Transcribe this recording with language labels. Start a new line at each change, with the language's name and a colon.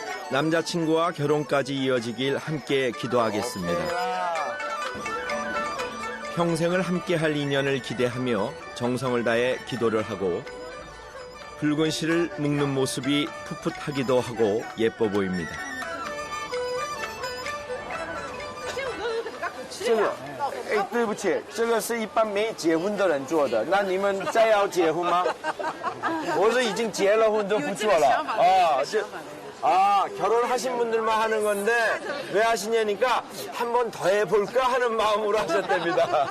Korean: 남자친구와 결혼까지 이어지길 함께 기도하겠습니다. 평생을 함께할 인연을 기대하며 정성을 다해 기도를 하고 붉은 실을 묶는 모습이 풋풋하기도 하고 예뻐 보입니다.
Chinese: 这个，哎，对不起，这个是一般没结婚的人做的。那你们再要结婚吗？我是已经结了婚都不做了。
Korean: 아, 결혼하신 분들만 하는 건데 왜 하시냐니까 한 번 더 해볼까 하는 마음으로 하셨답니다.